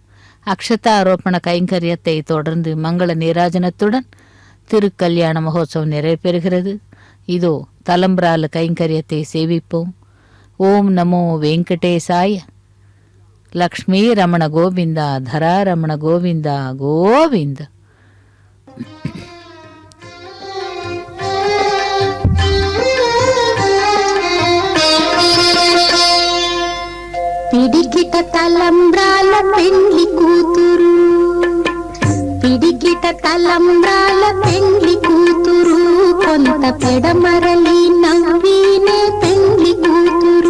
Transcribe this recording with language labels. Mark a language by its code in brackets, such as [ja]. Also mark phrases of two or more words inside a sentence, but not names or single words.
[ta] அக்ஷதாரோபண கைங்கரியத்தை தொடர்ந்து மங்கள நீராஜனத்துடன் திருக்கல்யாண மகோத்சவம் நிறைவேறுகிறது. இதோ தலம்பிரால கைங்கரியத்தை சேவிப்போம். [sa] ओं नमो वेङ्कटेशाय. लक्ष्मी रमण गोविन्दा, धरा रमण गोविन्दा गोविन्द. [te] పిడికిట తలంబ్రాల పెండ్లి కూతురు, పిడికిట తలంబ్రాల పెండ్లి కూతురు, కొంత పెడమరలి నవ్వినే పెండ్లి కూతురు.